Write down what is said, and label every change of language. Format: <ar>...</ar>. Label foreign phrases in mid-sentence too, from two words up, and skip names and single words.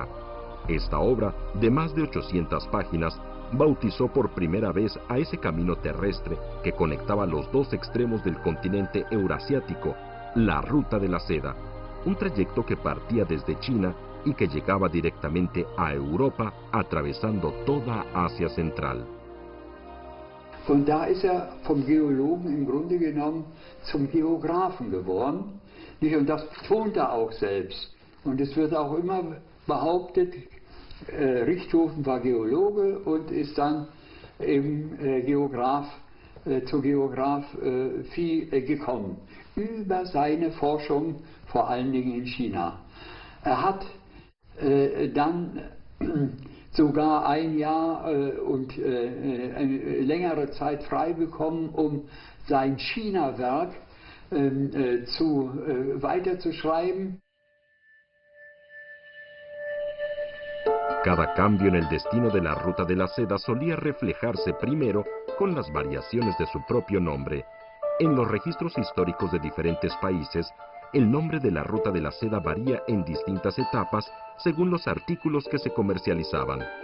<es>Esta obra, de más de 800 páginas, bautizó por primera vez a ese camino terrestre que conectaba los dos extremos del continente eurasiático, la Ruta de la Seda, un trayecto que partía desde China y que llegaba directamente a Europa, atravesando toda Asia Central.</es> <de>Und da ist vom Geologen im Grunde genommen zum Geographen geworden. Und das betont auch selbst. Und es wird auch immer behauptet, Richthofen war Geologe und ist dann eben zur Geographie gekommen. Über seine Forschung, vor allen Dingen in China. Er hat dann sogar ein Jahr und eine längere Zeit frei bekommen, um sein China-Werk weiterzuschreiben.</de> <es>Cada cambio en el destino de la Ruta de la Seda solía reflejarse primero con las variaciones de su propio nombre. En los registros históricos de diferentes países, el nombre de la Ruta de la Seda varía en distintas etapas según los artículos que se comercializaban.</es>